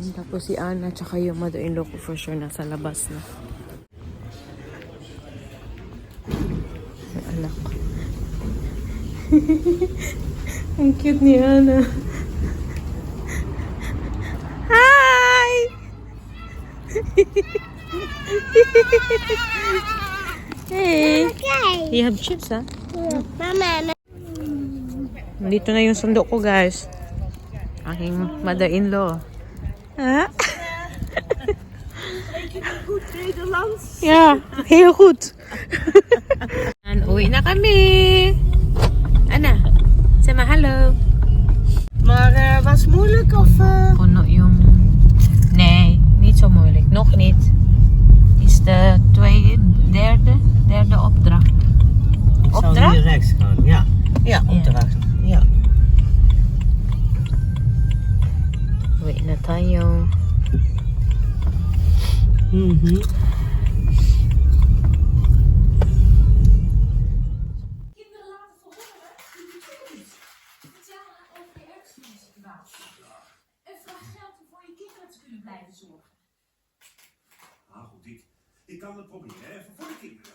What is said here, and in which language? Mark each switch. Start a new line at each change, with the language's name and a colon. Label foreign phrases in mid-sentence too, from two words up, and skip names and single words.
Filipino: Tapos si Ana tsaka yung mother-in-law ko
English: for sure
Filipino: nasa labas na. Yung anak ko. Ang cute ni Ana.
English: Hi! Hey! Okay. You have chips, ha?
Filipino: Mama. Nandito na yung sundo ko, guys. Aking mother-in-law. Ha?
Dutch: Ja, heel goed.
Filipino: En uwi na kami.
Dutch: Anna, zeg maar hallo. Maar was moeilijk of?
Filipino: Puno yung...
Dutch: Nee, niet zo moeilijk. Nog niet. Het is de derde opdracht. Zou hier rechts gaan, ja. Ja, opdracht. Ja.
Filipino: Uwi na tayo. Mhm.
Dutch: Ah, goed, ik kan het proberen, even voor de kinderen.